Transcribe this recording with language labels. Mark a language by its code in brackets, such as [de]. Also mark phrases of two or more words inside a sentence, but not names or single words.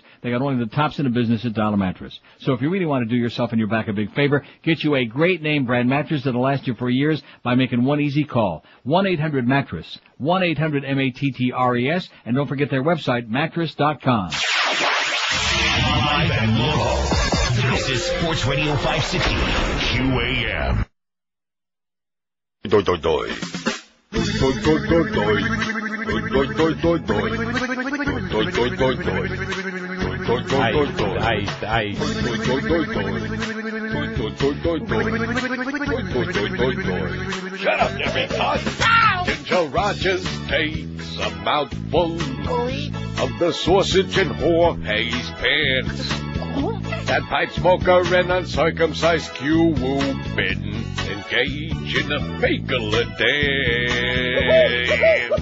[en] They got only the tops in the business at Dollar Mattress. So if you really want to do yourself and your back a big favor, get you a great name brand mattress that'll last you for years by making one easy call. 1-800-MATTRESS. 1-800-MATTRES. And don't forget their website, mattress.com. Live and local. This is Sports Radio 560 QAM. Doi doi doi. Doi doi doi doi. Doi doi doi doi. Doi doi doi doi. Doi doi doi doi. Doi doi doi doi. Doi doi doi doi. Doi doi doi doi. Shut up, everyone. Ginger Rogers takes a mouthful of the sausage and Jorge's pants. That pipe smoker and uncircumcised Cuban engage in a fakeler dance.